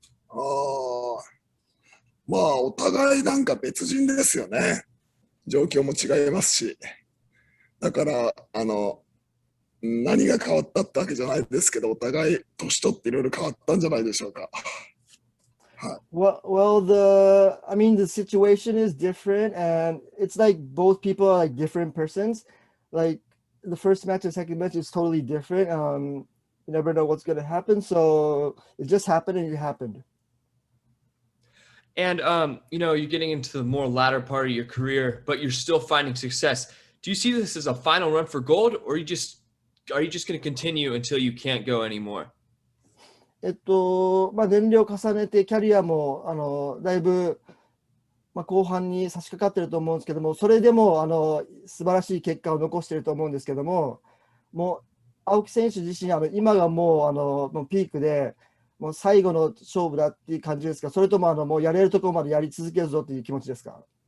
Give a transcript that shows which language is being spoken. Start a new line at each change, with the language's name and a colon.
Japanese: お互いなんか別人ですよね。状況も違いますし。だから、何が変わったってわけじゃないですけど、お互い年取っていろいろ変わったんじゃないでしょうか。
English: Well, the situation is different, and it's like both people are like different persons. Like the first match and second match is totally different. You never know what's going to happen, so it just happened and it happened. And you're getting into the more latter part of your career, but you're still finding success. Do you see this as a final run for gold, or are you just going to continue until you can't go anymore?
Japanese: 年齢を重ねてキャリアもだいぶ、後半に差し掛かってると思うんですけども、それでも素晴らしい結果を残していると思うんですけども、もう青木選手自身今がもうピークで、もう最後の勝負だっていう感じですか、それとももうやれるところまでやり続けるぞっていう気持ちですか。